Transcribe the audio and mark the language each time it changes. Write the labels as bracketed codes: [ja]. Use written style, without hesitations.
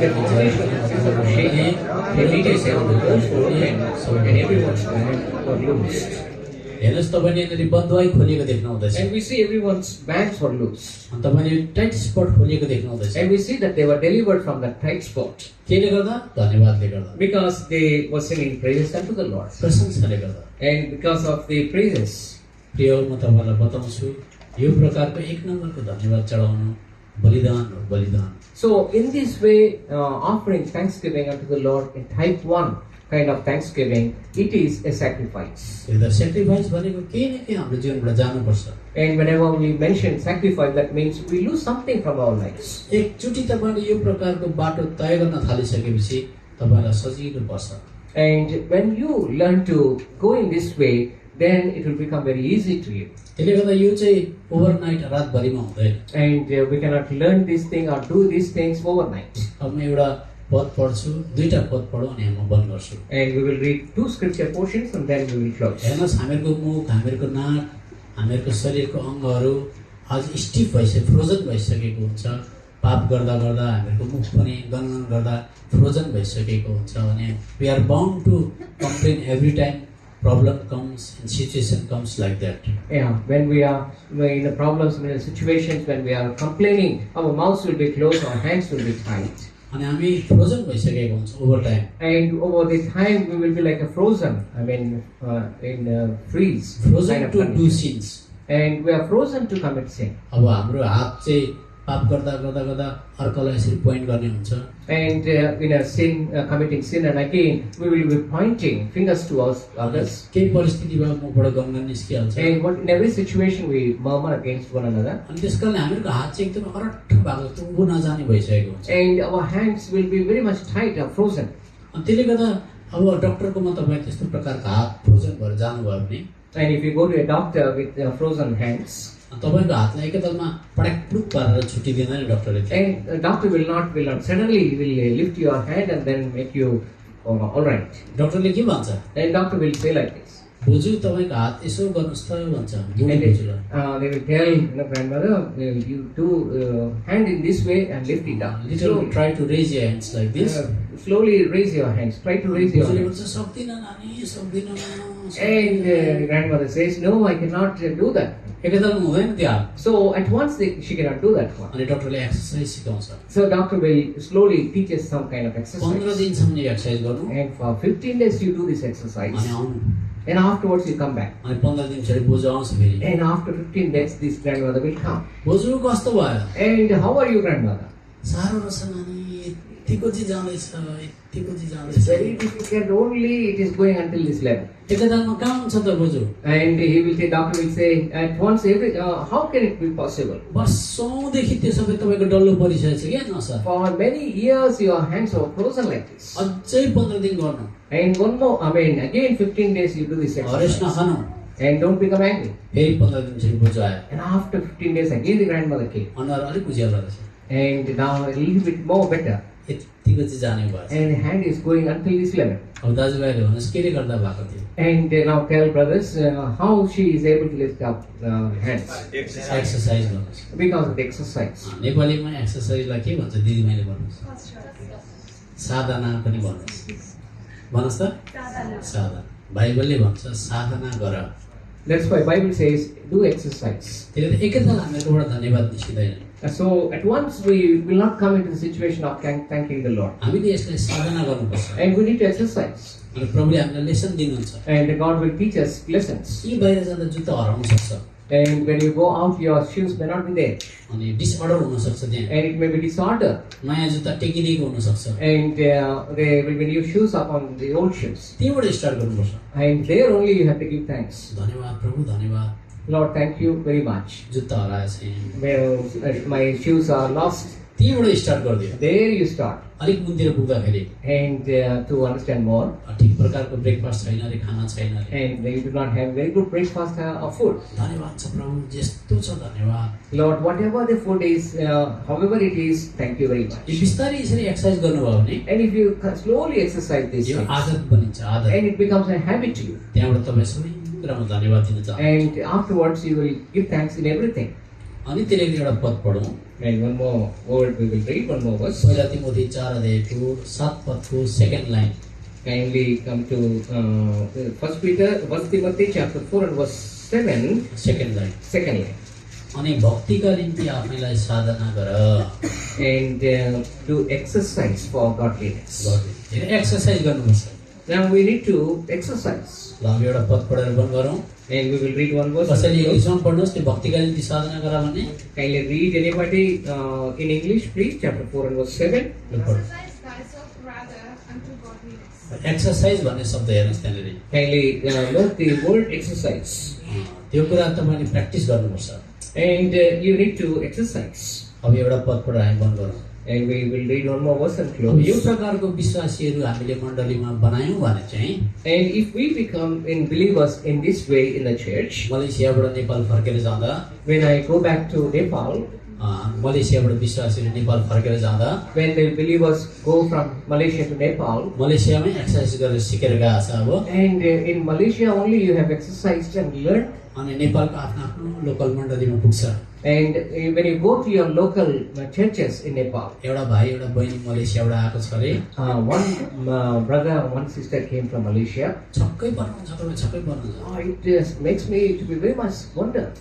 [en] the foundation of the shaking, the leaders of the earth were opened, and everyone's bands were loosed. [ne] हेर्नुहोस् तपाईँले यहाँनिर बन्दुवाई खोलिएको देख्नु हुँदैछ। [en] And we see everyone's bands were loosed. [ne] अनि तपाईँले [en] tight spot [ne] खोलिएको देख्नु हुँदैछ। [en] And we see that they were delivered from that tight spot [ne] केले गर्दा? धन्यवादले गर्दा, [en] because they were singing praises unto the Lord. [ne] प्रशंसाले गर्दा। [en] And because of the praises. [ne] प्रिय म तपाईँलाई बताउँछु यो प्रकारको एक नम्बरको धन्यवाद चढाउनु बलिदान हो, बलिदान। [en] So in this way, offering thanksgiving unto the Lord in type 1 kind of thanksgiving, it is a sacrifice. [ne] हेर्दा सेक्रिफाइस भनेको केही न केही हाम्रो जीवनबाट जानुपर्छ। [en] And whenever we mention sacrifice, that means we lose something from our lives. [ne] एकचोटि तपाईँले यो प्रकारको बाटो तय गर्न थालिसकेपछि तपाईँलाई सजिलो पर्छ। [en] And when you learn to go in this way, then it will become very easy to you. [ne] त्यसले गर्दा यो चाहिँ ओभरनाइट रातभरिमा हुँदैन। [en] And we cannot learn this thing or do these things overnight. [ne] अब म एउटा पद पढ्छु, दुईटा पद पढौँ अनि म बन्द गर्छु। [en] And we will read 2 scripture portions and then we will close. [ne] हेर्नुहोस् हामीहरूको मुख, हामीहरूको नाक, हामीहरूको शरीरको अङ्गहरू आज स्टिफ भइसक्यो, फ्रोजन भइसकेको हुन्छ। पाप गर्दा गर्दा हामीहरूको मुख पनि गनगन गर्दा फ्रोजन भइसकेको हुन्छ भने [en] We are bound to complain every time problem comes and situation comes like that. Yeah, when we are in the problems, in the situations, when we are complaining, our mouths will be closed, our hands will be tight. [ne] अनि हामी frozen भइसकेको हुन्छ [en] Over time. And over the time, we will be like a frozen. I mean, in freeze. Frozen kind of to do condition. Sins. And we are frozen to commit sin. [ne] अब हाम्रो हात चाहिँ पाप गर्दा गर्दा गर्दा अर्कोलाई यसरी पोइन्ट गर्ने हुन्छ। [en] And in a sin, committing sin, and again, we will be pointing fingers towards others. [ne] केही परिस्थितिमा मुखबाट गनगन निस्किहाल्छ। [en] And what, in every situation, we murmur against one another. [ne] अनि त्यस कारणले हामीहरूको हात चाहिँ एकदमै अरट्ठ भएको त्यो उँभो नजाने भइसकेको हुन्छ। [en] And our hands will be very much tight or frozen. [ne] अनि त्यसले गर्दा अब डक्टरकोमा तपाईँ त्यस्तो प्रकारको हात फ्रोजन भएर जानुभयो भने [en] And if you go to a doctor with frozen hands, [ne] तपाईँको हातलाई एकैतालमा पड्याक प्लुक पारेर छुट्टी दिँदैन डक्टरले। [en] and the doctor will not suddenly will lift your hand and then make you all right. [ne] डक्टरले के भन्छ? [en] And doctor will say like this. [ne] बोजू तपाईँको हात यसो गर्नुहोस् त भन्छ बुढी [en] And [ne] बोजूलाई। [en] they will tell grandmother, you do hand in this way and lift it up. Little try to raise your hands like this. Slowly raise your hands. Try to raise your [ne] बोजूले [en] hands. [ne] भन्छ सक्दिनँ नानी सक्दिनँ। [en] And grandmother says, no, I cannot do that. [ne] एकैतालमा हुँदैन त्यो हात। [en] So at once she cannot do that one. [ne] अनि डक्टरले एक्सर्साइज सिकाउँछ। [en] So doctor will slowly teach us some kind of 15 exercise. [ne] दिनसम्म यो एक्सर्साइज गर्नु [en] And for 15 days you do this [ne] अनि [en] exercise. [ne] आउनु। [en] And afterwards you come back. [ne] अनि 15 दिन पछाडि बोजू आउँछ फेरि। [en] And after 15 days this grandmother will come. [ne] बोजू कस्तो भयो? [en] And how are you, grandmother? [ne] साह्रो रहेछ नानी, यतिको चाहिँ जाँदैछ, यतिको चाहिँ [en] It's [ne] जाँदैछ। [en] very difficult, only it is going until this level. [ne] एकैतालमा कहाँ हुन्छ त बोजू? [en] And he will say, doctor will say, at once, how can it be possible? [ne] वर्षौँदेखि त्यो सबै तपाईँको डल्लो परिसकेको छ क्या नसा। [en] For many years your hands are frozen like this. [ne] अझै 15 दिन गर्नु। [en] And one more, again 15 days you do this [ne] हरेस [en] exercise. [ne] नखानु। [en] And don't become angry. [ne] फेरि 15 दिनपछि बोजू आयो। [en] And after 15 days again the grandmother came. [ne] अनुहार अलिक उज्यालो रहेछ। [en] And now a little bit more better. [ne] यतिको चाहिँ जाने भयो। [en] And hand is going until this level. [ne] अब दाजुभाइले भन्नुहोस् केले गर्दा भएको थियो? [en] And now tell brothers how she is able to lift up hands. [ne] Exercise गर्नुहोस्। [en] Because of the exercise. [ne] नेपालीमा एक्सर्साइजलाई के भन्छ दिदीमाइले भन्नुहोस्? साधना पनि भन्नुहोस्। भन्नुहोस् त? साधना। बाइबलले भन्छ साधना गर। [en] That's why Bible says do exercise. [ne] त्यसले एकैताल हामीहरूकोबाट धन्यवाद निस्किँदैन। [en] So at once we will not come into the situation of thanking the Lord. [ne] हामीले यसलाई साधना गर्नुपर्छ। [en] And we need to exercise. [ne] अनि प्रभुले हामीलाई लेसन दिनुहुन्छ। [en] And God will teach us lessons. [ne] यी बाहिर जाँदा जुत्ता हराउन सक्छ। [en] And when you go out, your shoes may not be there. [ne] अनि डिसअर्डर हुन सक्छ त्यहाँ। [en] And it may be disorder. [ne] नयाँ जुत्ता टेकिदिएको हुन सक्छ। [en] And there will be new shoes upon the old shoes. [ne] त्यहीँबाट स्टार्ट गर्नुपर्छ। [en] And there only you have to give thanks. [ne] धन्यवाद प्रभु धन्यवाद। [en] Lord, thank you very much. [ne] जुत्ता हराएछ। [en] Well, my shoes are lost. [ne] त्यहीँबाट स्टार्ट गरिदियो [en] There you start. [ne] अलिक मुन्तिर पुग्दाखेरि [en] And to understand more, [ne] ठिक प्रकारको ब्रेकफास्ट छैन अरे खाना छैन अरे [en] and you do not have very good breakfast or food. [ne] धन्यवाद छ प्रभु जस्तो छ धन्यवाद [en] Lord, whatever the food is, however it is, thank you very [ne] यो [en] much. [ne] बिस्तारै यसरी एक्सर्साइज गर्नुभयो भने [en] And if you slowly exercise these [ne] यो [en] things, [ne] आदत बनिन्छ आदत [en] and it becomes a habit to you, [ne] त्यहाँबाट तपाईँ सबै कुरामा धन्यवाद दिन चाहन्छु [en] and afterwards you will give thanks in everything. [ne] अनि त्यसले एउटा पद पढौँ [en] And one more word we will read, one more verse. [ne] पहिला तिमोथी 4 अध्यायको 7 पदको [en] Second line Kindly come to 1 Timothy chapter 4 and verse 7, second line second line. [ne] अनि भक्तिका निम्ति आफैलाई साधना गर [en] And do exercise for godliness. [ne] Exercise गर्नुपर्छ [en] Now we need to exercise. [ne] ल अब एउटा पद पढेर बन्द गरौँ [en] And we will read one verse. [ne] कसैले इङ्ग्लिसमा पढ्नुहोस् त्यो भक्तिका निम्ति साधना गर भने [en] Kindly read anybody in English, please, chapter 4 and verse 7. Exercise thyself rather unto godliness. [ne] Exercise भन्ने शब्द हेर्नुहोस् त्यहाँनिर [en] Kindly note the word exercise. [ne] त्यो कुरा तपाईँले प्र्याक्टिस गर्नुपर्छ [en] And you need to exercise. [ne] अब एउटा पद पढेर हामी बन्द गरौँ [en] And we will read one more verse and [ne] अब यो [en] close. [ne] प्रकारको विश्वासीहरू हामीले मण्डलीमा बनायौँ भने चाहिँ [en] And if we become in believers in this way in the church, [ne] मलेसियाबाट Nepal फर्केर जाँदा [en] when I go back to Nepal, [ne] मलेसियाबाट विश्वासीहरू नेपाल फर्केर जाँदा [en] when the believers go from Malaysia to Nepal, [ne] मलेसियामै exercise गरेर सिकेर गएको छ अब [en] and in Malaysia only you have exercised and learned, [ne] अनि नेपालको आफ्नो आफ्नो लोकल मण्डलीमा पुग्छ [en] and when you go to your local churches in Nepal, [ne] एउटा भाइ एउटा बहिनी मलेसियाबाट आएको छ अरे [en] one brother and one sister came from Malaysia. [ne] छक्कै पर्नुहुन्छ तपाईँ छक्कै पर्नुहुन्छ [en] Oh, it just makes me to be very much wonder.